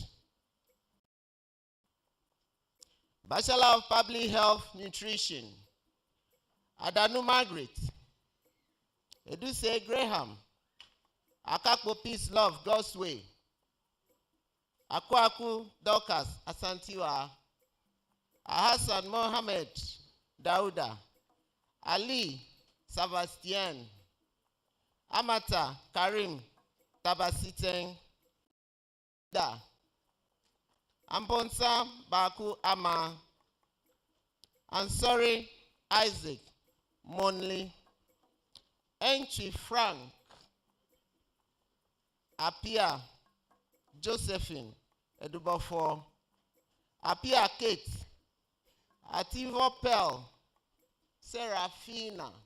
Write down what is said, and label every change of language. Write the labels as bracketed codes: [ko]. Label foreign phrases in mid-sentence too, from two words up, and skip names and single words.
[en] Bachelor of Public Health Nutrition, Adanu Margaret, Eduse Graham, Akakpo Peace Love God's Way, Akwaku Dorcas Asantiwa, Hassan Mohammed Dauda, Ali Sebastian, Amata Karim Tabasiten, Da Amponsa Baku Ama, Ansori Isaac Monley, Entry Frank Apia Josephine Edubafo, Apia Kate Ativo Pearl Serafina,